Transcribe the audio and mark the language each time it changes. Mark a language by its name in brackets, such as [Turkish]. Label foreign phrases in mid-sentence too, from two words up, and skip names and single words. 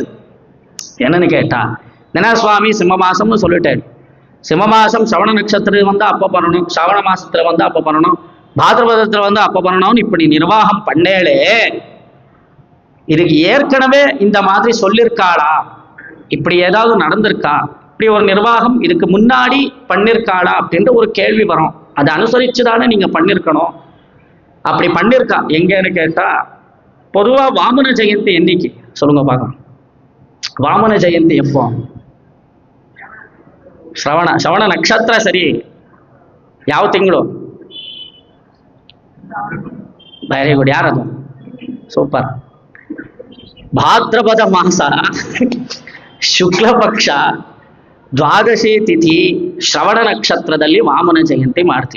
[Tamil] என்னன்னு கேட்டா, என்ன சுவாமி சிம்ம மாசம்னு சொல்லிட்டேன், சிம்ம மாசம் சிரவண நட்சத்திரம் வந்து அப்ப பண்ணணும், சிரவண மாசத்துல வந்து அப்ப பண்ணணும், பாத்ரபதத்துல வந்து அப்ப பண்ணணும்னு இப்படி நிர்வாகம் பண்ணேலே, இதுக்கு ஏற்கனவே இந்த மாதிரி சொல்லியிருக்காளா, இப்படி ஏதாவது நடந்திருக்கா, இப்படி ஒரு நிர்வாகம் இதுக்கு முன்னாடி பண்ணிருக்காளா அப்படின்ற ஒரு கேள்வி வரும். அதை அனுசரிச்சுதானே நீங்க பண்ணிருக்கணும். அப்படி பண்ணிருக்கா எங்கன்னு கேட்டா, பொதுவா வாமன ஜெயந்தி என்னைக்கு சொல்லுங்க பார்க்கலாம். வாமன ஜெயந்தி எப்போ? [Kannada] ಶ್ರವಣ ನಕ್ಷತ್ರ ಸರಿ ಯಾವ ತಿಂಗಳು? [English] very good. [Kannada] ಯಾರದು? ಸೂಪರ್. ಭಾದ್ರಪದ ಮಾಸ ಶುಕ್ಲ ಪಕ್ಷ ದ್ವಾದಶಿ ತಿಥಿ ಶ್ರವಣ ನಕ್ಷತ್ರದಲ್ಲಿ ವಾಮನ ಜಯಂತಿ ಮಾಡ್ತೀವಿ.